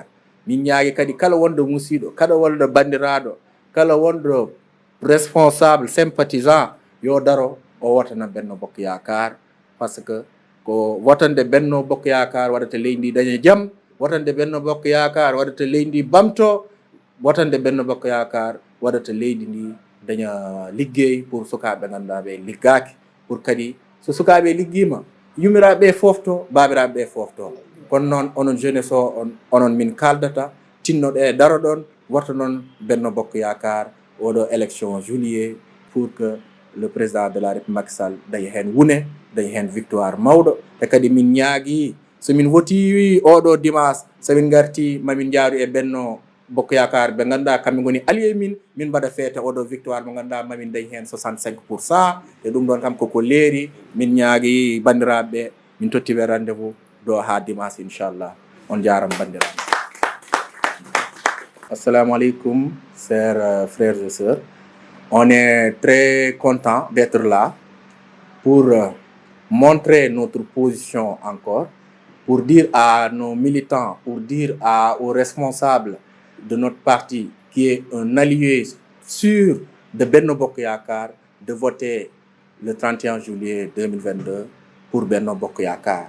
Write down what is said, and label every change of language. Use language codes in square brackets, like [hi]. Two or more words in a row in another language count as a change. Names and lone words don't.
[ff] Min ñaagui kadi kala wonɗo musiɗo, kala wonɗo bandiraɗo, kala wonɗo [fr] responsable sympathisant [ff] yo daro o wotana Benno Bokk Yakar, [fr] par ce que [ff] ko wotande Benno Bokk Yakar waɗata leydi ndi daña jaam, wotande Benno Bokk Yakar waɗata leydi ndi bamto, wotande Benno Bokk Yakar waɗata leydi ndi daña liggey pour sukaɓe ganduɗaɓe liggaki, pour kadi so sukaɓe liggima yumiraɓe fofto, babiraɓe fofto. Kono noon onon jeunesse o onon min kaldata tinnoɗe daro ɗon woto noon Benno Bokk Yakar oɗo [fr] élection juillet pour que le président de la République Macky Sall [ff] daña hen wune, daña hen victoire mawɗo. E kadi min ñaagui somin woti oɗo dimanche somin garti mamin jaaru e Benno Bokk Yakar ɓe ganduɗa kamɓe goni allié min mbaɗa feete oɗo victoire mo ganduɗa mamin dañi hen 65%. E ɗum ɗon kam koko leeri. Min ñaagui bandiraɓeɓe min tottiɓe rendez-vous do ha dimanche inchallah. On jarama bandiraɓe. [ar] السلام عليكم, [fr] chers frères et sœurs. On est très content d'être là pour montrer notre position encore, pour dire à nos militants, pour dire aux responsables de notre parti qui est un allié sûr de Benno Bokk Yakar de voter le 31 juillet 2022 pour Benno Bokk Yakar.